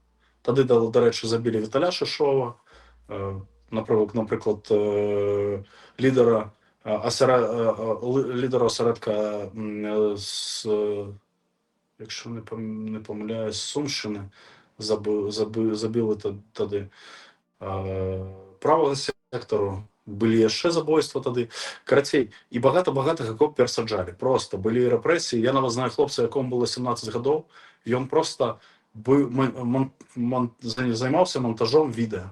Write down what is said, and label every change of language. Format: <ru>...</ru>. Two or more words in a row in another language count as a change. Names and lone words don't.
<be>Тады, дарэчы, забілі Віталя Шишова, напрыклад, лідара асередка з,</be> <uk>якщо не помиляюсь, з Сумщини забили тады.</uk> <be>Правага сектору былі яшчэ забойства тады. Карацей, і багата каго перасаджалі. Просто былі рэпрэсіі. Я нават знаю хлопца, якому было 17 гадоў. Ён просто займаўся монтажом відэа.</be>